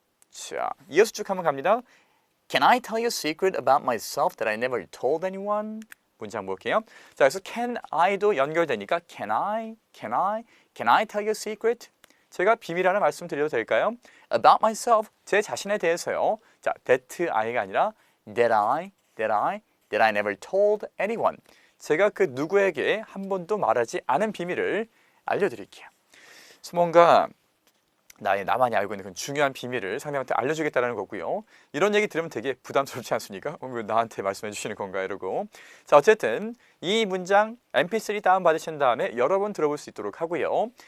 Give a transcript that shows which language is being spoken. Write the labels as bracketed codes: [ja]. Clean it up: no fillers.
[ko] 자, 이어서 쭉 한번 갑니다. [en] Can I tell you a secret about myself that I never told anyone? [ko] 문장 볼게요. 자, 그래서 can I도 연결되니까 [en] can I tell you a secret? [ko] 제가 비밀 하나 말씀드려도 될까요? About myself, 제 자신에 대해서요. 자, that I가 아니라 [en] that I never told anyone. [ko] 제가 그 누구에게 한 번도 말하지 않은 비밀을 알려드릴게요. 그래서 뭔가 나만이 알고 있는 그런 중요한 비밀을 상대방한테 알려주겠다는 거고요. 이런 얘기 들으면 되게 부담스럽지 않습니까? 왜 나한테 말씀해 주시는 건가 이러고. 자, 어쨌든 이 문장 mp3 다운받으신 다음에 여러 번 들어볼 수 있도록 하고요.